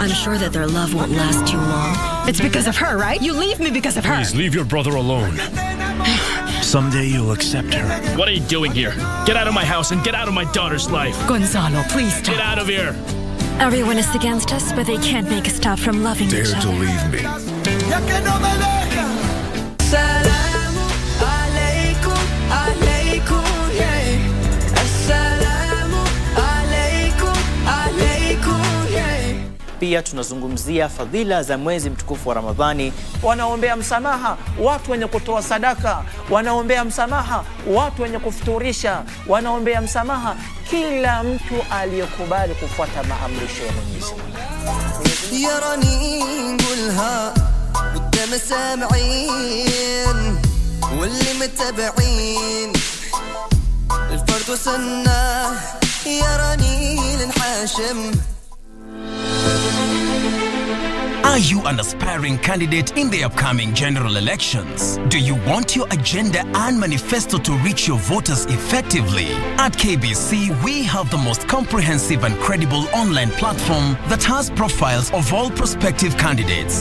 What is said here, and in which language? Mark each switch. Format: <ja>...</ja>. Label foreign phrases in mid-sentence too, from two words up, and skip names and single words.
<en>I'm sure that their love won't last too long. It's because of her, right? You leave me because of her. Please leave your brother alone. Someday you'll accept her. What are you doing here? Get out of my house and get out of my daughter's life. Gonzalo, please stop. Get out of here. Everyone is against us, but they can't make us stop from loving each other. Dare to leave me.</en> <sw>Pia tunazungumzia fadhila za mwezi mtukufu wa Ramadhani. Wanaombea msamaha watu wenye kutoa sadaka, wanaombea msamaha watu wenye kufuturisha, wanaombea msamaha kila mtu aliyekubali kufuata maamrisho ya Mwenyezi Mungu.</sw> <ar>يراني نقولها قدام السامعين واللي متابعين برضو سنة يراني لنحاشم.</ar> <en>Are you an aspiring candidate in the upcoming general elections? Do you want your agenda and manifesto to reach your voters effectively? At KBC, we have the most comprehensive and credible online platform that has profiles of all prospective candidates.</en>